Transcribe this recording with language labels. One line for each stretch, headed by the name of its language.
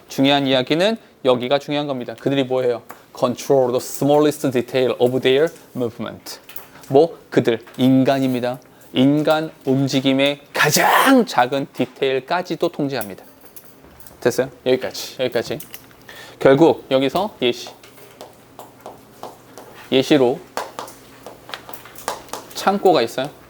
Korean: 중요한 이야기는 여기가 중요한 겁니다. 그들이 뭐 해요?
English: Control the smallest detail of their movement.
Korean: 뭐? 그들, 인간입니다. 인간 움직임의 가장 작은 디테일까지도 통제합니다. 됐어요? 여기까지. 결국 여기서 예시로 창고가 있어요.